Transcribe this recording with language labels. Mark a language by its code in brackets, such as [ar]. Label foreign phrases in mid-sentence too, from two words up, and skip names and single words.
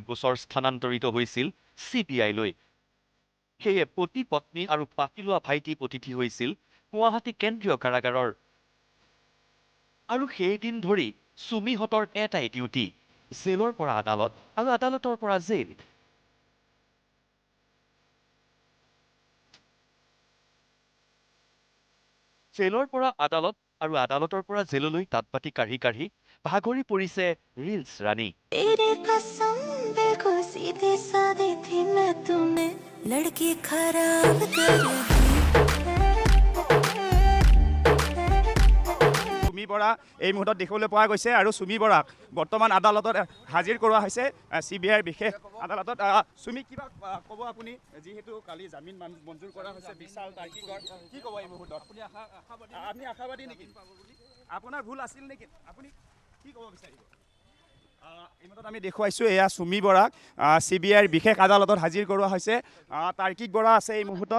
[as] গোচৰ স্থানান্তৰিত হৈছিল CBI-লৈ সেয়ে পতি পত্নী আৰু পাতি লোৱা ভাইটি অতিথি হৈছিল গুৱাহাটী কেন্দ্ৰীয় কাৰাগাৰৰ আৰু সেইদিন ধৰি চুমিহঁতৰ এটাই ডিউটি জেলৰ পৰা আদালত আৰু আদালতৰ পৰা জেল জেলৰ পৰা আদালত আৰু আদালতৰ পৰা জেললৈ তাঁতবাতি কাঢ়ি কাঢ়ি ভাগৰি পৰিছে ৰিলছ ৰাণী [hi] तेरे कसम देखो सीधे साधे थी मैं तुम्हें लड़की खराब तेरी [as] চুমি বৰা এই মুহূৰ্তত দেখিবলৈ পোৱা গৈছে আৰু চুমি বৰাক বৰ্তমান আদালতত হাজিৰ কৰোৱা হৈছে CBIৰ বিশেষ আদালতত চুমি কিবা ক'ব আপুনি যিহেতু কালি জামিন মঞ্জুৰ কৰা হৈছে বিশাল তাৰ্কিকৰ কি ক'ব এই মুহূৰ্তত আপুনি আশাবাদী নেকি আপোনাৰ ভুল আছিল নেকি আপুনি কি ক'ব বিচাৰিব এই মুহূৰ্তত আমি দেখুৱাইছোঁ এয়া চুমি বৰাক CBIৰ বিশেষ আদালতত হাজিৰ কৰোৱা হৈছে তাৰ্কিক বৰা আছে এই মুহূৰ্তত